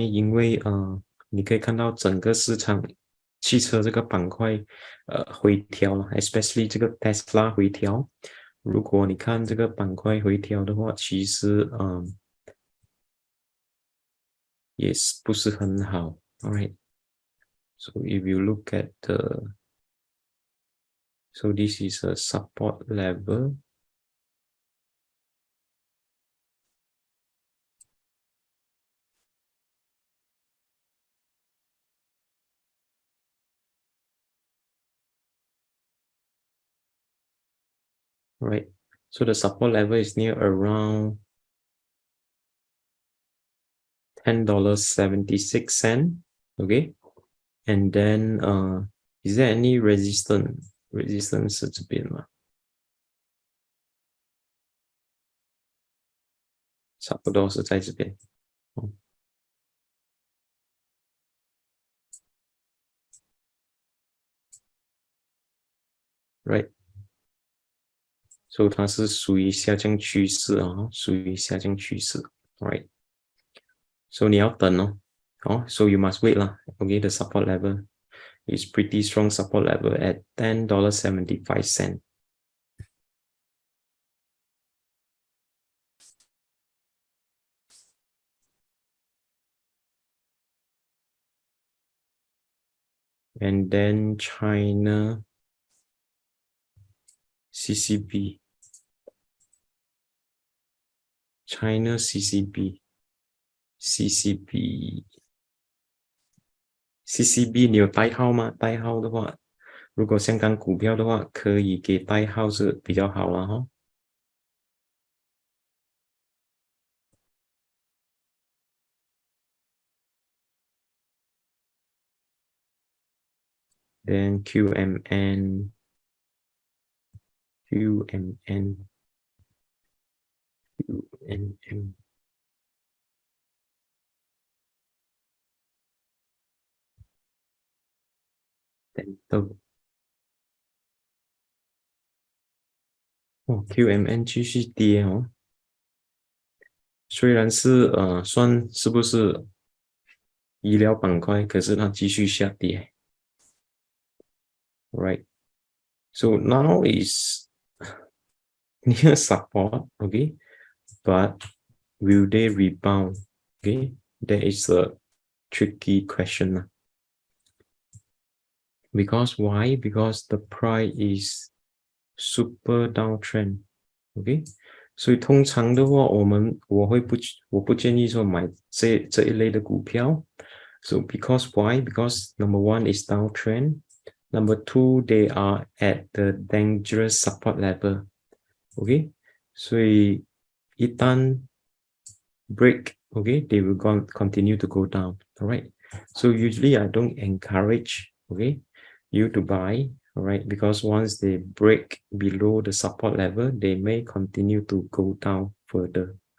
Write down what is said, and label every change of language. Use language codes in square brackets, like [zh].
[zh] 因为你可以看到整个市场汽车这个板块回调了， [en] especially [zh] 这个 Tesla 回调。如果你看这个板块回调的话，其实也是不是很好。 [en] Alright, so if you look at so this is a support level. right? So the support level is near around $10.76, okay? And then is there any resistance [zh] 是这边吗？差不多是在这边。 [en] Right， [zh] 所以它是属于下降趋势啊，属于下降趋势 ， [en] right？ So [zh] 你要等哦， [en] so you must wait 啦。 Okay, the support level is pretty strong support level at $10.75. And then China CCB, China CCB, CCB [zh] 你有代号吗？代号的话，如果香港股票的话，可以给代号是比较好了哈。 [en] Then QMN, QMN, QMN. Dental. [zh] QMN 继续跌哦，虽然是算是不是医疗板块，可是它继续下跌。 [en] Right. So now is near support, okay? But will they rebound? Okay, that is a tricky question. Because why? Because the price is super downtrend. [zh] Okay, 所以通常的话，我不建议说买这一类的股票。 [en] So because why? Because number one is downtrend. Number two, they are at the dangerous support level. Okay, [zh] 所以一旦 [en] break, okay, they will continue to go down. All right. So usually I don't encourage, okay, you to buy, all right, because once they break below the support level, they may continue to go down further.